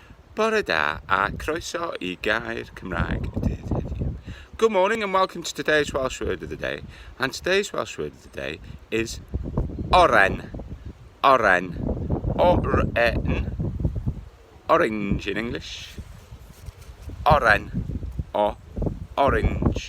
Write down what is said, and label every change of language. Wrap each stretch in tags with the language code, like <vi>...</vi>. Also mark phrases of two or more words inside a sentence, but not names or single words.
<cy>Bore da a croeso I Gair Cymraeg y Dydd Heddiw.</cy> <en>Good morning and welcome to today's Welsh word of the day. And today's Welsh word of the day is Oren.</en> <cy>Oren. Oren.</cy> <en>Orange in English. Oren or orange.</en>